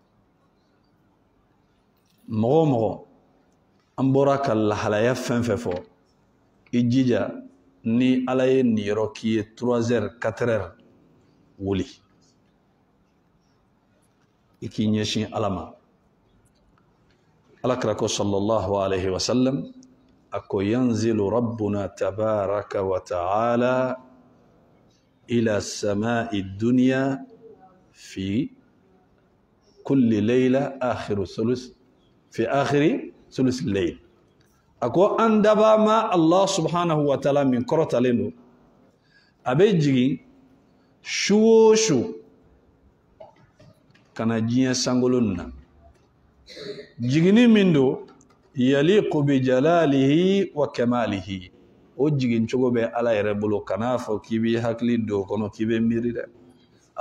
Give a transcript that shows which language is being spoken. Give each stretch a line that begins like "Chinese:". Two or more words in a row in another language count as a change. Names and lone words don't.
Bambara: mɔgɔ o mɔgɔ an bɔra ka lahalaya fɛn fɛn fɔ i jija ni Ala ye nin yɔrɔ k'i ye
French: 3 heures 4 heures
Bambara: wuli i k'i ɲɛsin Ala ma Alakira ko
Arabic: صلى الله عليه وسلم
Bambara: a
Arabic: ko ينزل ربنا تبارك وتعالى إلى السماء الدنيا في كل ليلة في آخر ثلث الليل
Bambara: ako an daba ma
Arabic: الله سبحانه وتعالى
Bambara: min korotalen do a bɛ jigin su o su kana diɲɛ sangolon na jigini min do
Arabic: يليق بجلاله وكماله
Bambara: o jigin cogo bɛ Ala yɛrɛ bolo kana fɔ k'i bɛ hakili do kɔnɔ k'i bɛ miiri dɛ a